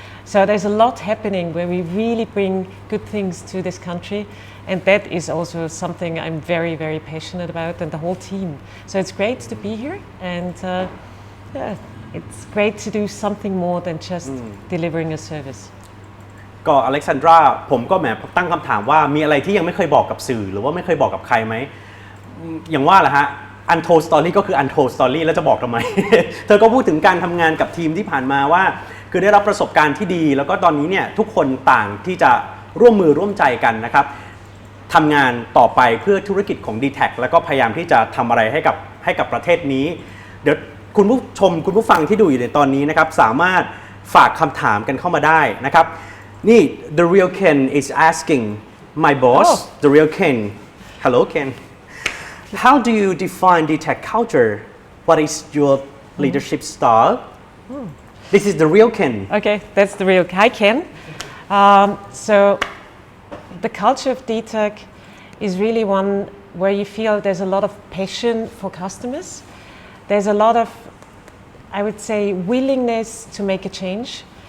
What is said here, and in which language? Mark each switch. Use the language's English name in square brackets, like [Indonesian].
[English] So there's a lot happening where we really bring good things to this country. And that is also something I'm very, very passionate about, and the whole team. So it's great to be here, and yeah, it's great to do something more than just delivering a service. [Thai] ก็อเล็กซานดราผมก็แหมตั้งคำถามว่ามีอะไรที่ยังไม่เคยบอกกับสื่อหรือว่าไม่เคยบอกกับใครไหมอย่างว่าแหละฮะ untold story ก็คือ untold story แล้วจะบอกทำไม เธอก็พูดถึงการทำงานกับทีมที่ผ่านมาว่าคือได้รับประสบการณ์ที่ดีแล้วก็ตอนนี้เนี่ยทุกคนต่างที่จะร่วมมือร่วมใจกันนะครับ ทำงานต่อไปเพื่อธุรกิจของ Dtac แล้วก็พยายามที่จะทำอะไรให้กับประเทศนี้เดี๋ยวคุณผู้ชมคุณผู้ฟังที่ดูอยู่ในตอนนี้นะครับสามารถฝากคำถามกันเข้ามาได้นะครับนี่ [English] The Real Ken is asking my boss The Real Ken Hello Ken How do you define Dtac culture What is your leadership style This is the real Ken Okay, that's the real Hi Ken. So the culture of Dtac is really one where you feel there's a lot of passion for customers. There's a lot of, I would say, willingness to make a change.